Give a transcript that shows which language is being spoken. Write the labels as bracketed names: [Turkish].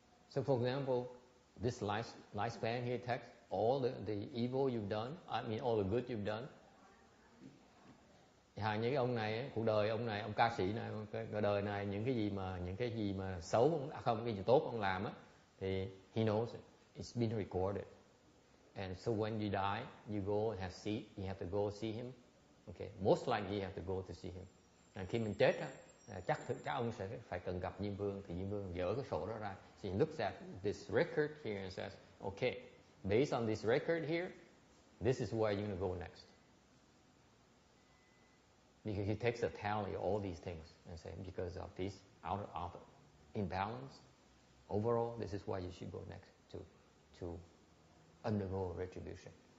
[English] So for example, this lifespan here text all the evil you've done, I mean all the good you've done. [Vietnamese] Những cái ông này, cuộc đời ông này, ông ca sĩ này, cuộc đời này những cái gì mà xấu, không, cái gì tốt ông làm á, thì [English] he knows it. It's been recorded. And so when you die, you go and you have to go see him. Okay, most likely you have to go to see him. [Vietnamese] Khi mình chết á, chắc ông sẽ phải cần gặp Diêm Vương, thì Diêm Vương dỡ cái sổ đó ra. [English] So he looks at this record here and says, okay, based on this record here, this is where you're going to go next. Because he takes a tally of all these things and says, because of this out of imbalance, overall, this is why you should go next to undergo retribution.